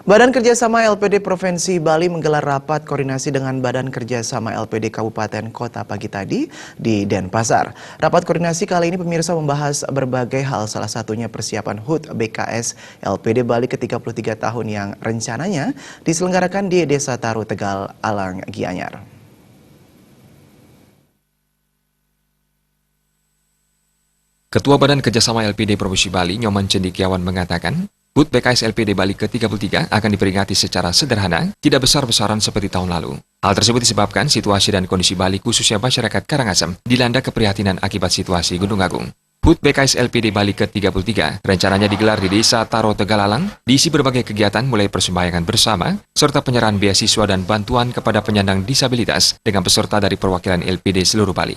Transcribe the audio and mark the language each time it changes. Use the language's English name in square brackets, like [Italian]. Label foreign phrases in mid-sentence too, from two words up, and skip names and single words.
[Indonesian] Badan Kerjasama LPD Provinsi Bali menggelar rapat koordinasi dengan Badan Kerjasama LPD Kabupaten Kota pagi tadi di Denpasar. Rapat koordinasi kali ini pemirsa membahas berbagai hal, salah satunya persiapan HUT BKS LPD Bali ke-33 tahun yang rencananya diselenggarakan di Desa Taru, Tegal, Alang, Gianyar. Ketua Badan Kerjasama LPD Provinsi Bali, Nyoman Cendikiawan mengatakan, HUT BKS LPD Bali ke-33 akan diperingati secara sederhana, tidak besar-besaran seperti tahun lalu. Hal tersebut disebabkan situasi dan kondisi Bali khususnya masyarakat Karangasem dilanda keprihatinan akibat situasi Gunung Agung. HUT BKS LPD Bali ke-33 rencananya digelar di Desa Taro, Tegalalang, diisi berbagai kegiatan mulai persembahyangan bersama, serta penyerahan beasiswa dan bantuan kepada penyandang disabilitas dengan peserta dari perwakilan LPD seluruh Bali.